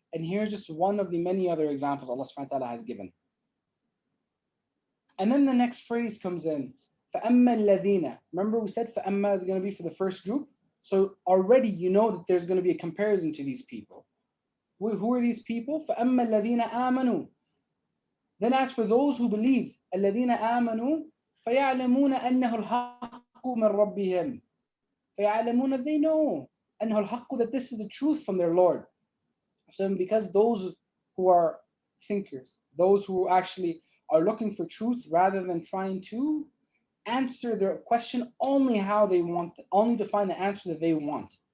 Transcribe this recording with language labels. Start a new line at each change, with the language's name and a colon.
English: And here's just one of the many other examples Allah subhanahu wa ta'ala has given. And then the next phrase comes in.
Arabic: فَأَمَّا الَّذِينَ.
English: Remember we said فَأَمَّا is going to be for the first group. So already you know that there's going to be a comparison to these people. Who are these people?
Arabic: فَأَمَّا الَّذِينَ آمَنُوا.
English: Then as for those who believed,
Arabic: الَّذِينَ آمَنُوا فَيَعْلَمُونَ أَنَّهُ الْحَقُّ مِنْ رَبِّهِمْ. فَيَعْلَمُونَ,
English: they know
Arabic: أَنَّهُ الْحَقُّ,
English: that this is the truth from their Lord. So because those who are thinkers, those who actually are looking for truth rather than trying to answer their question only how they want, only to find the answer that they want.